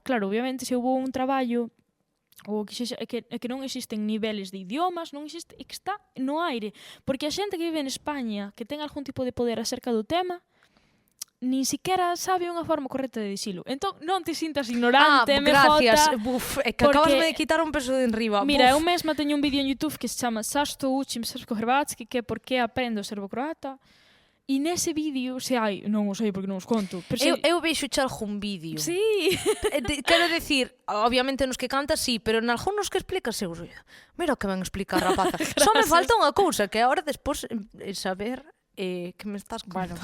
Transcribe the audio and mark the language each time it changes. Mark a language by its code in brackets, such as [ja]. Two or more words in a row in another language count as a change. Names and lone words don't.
[gl] Claro, obviamente, se houve un traballo ou que non existen niveles de idiomas, non existe, é que está no aire. Porque a xente que vive en España, que ten algún tipo de poder acerca do tema, nin siquiera sabe unha forma correcta de dicilo. Entón, non te sintas ignorante, MJ. Gracias. Buf, é que acabasme de quitar un peso de enriba. [sr] Mira, eu mesma teño un vídeo en YouTube [gl] que se chama [sr] Zašto učim srpsko-hrvatski, [gl] que é por que aprendo serbo-croata. E nese vídeo, se hai, non o sei porque non os conto. Pero eu vexo algún vídeo. Sí. Quero decir, obviamente nos que cantas sí, pero en algúns que explicas eu, mira o que ven explicar, rapaza. Só me falta unha cousa, que agora despois saber que me estás contando.